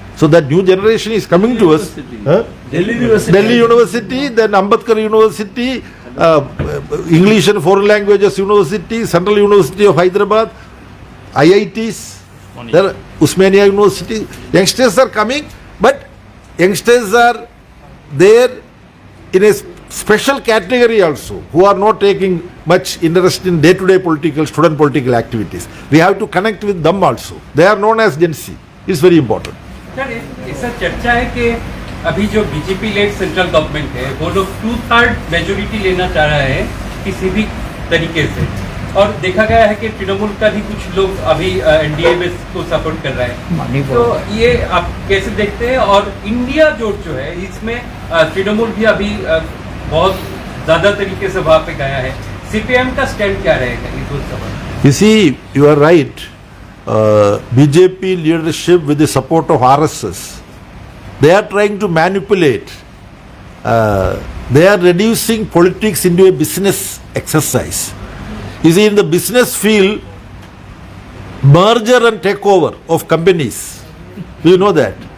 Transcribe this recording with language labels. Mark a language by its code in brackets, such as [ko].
[en] So that new generation is coming to us. Huh? Delhi University, then Ambedkar University, English and Foreign Languages University, Central University of Hyderabad, IITs, there, Usmania University. Youngsters are coming, but youngsters are there in a special category also, who are not taking much interest in day-to-day student political activities. We have to connect with them also. They are known as Gen Z. It's very important. [hi] Sir ऐसा चर्चा है कि अभी जो BJP lead central government है वो लोग 2/3 majority लेना चाह रहा है किसी भी तरीके से, और देखा गया है कि तृणमूल का भी कुछ लोग अभी एनडीए में को सपोर्ट कर रहे हैं, तो ये आप कैसे देखते हैं? और इंडिया जोट जो है इसमें तृणमूल भी अभी बहुत ज्यादा तरीके से वहां पे गया है, सीपीएम का स्टैंड क्या रहेगा इस सवाल? [en] You see, you are right. BJP leadership with the support of RSS, they are trying to manipulate. They are reducing politics into a business exercise. You see, in the business field, merger and takeover of companies, you know that.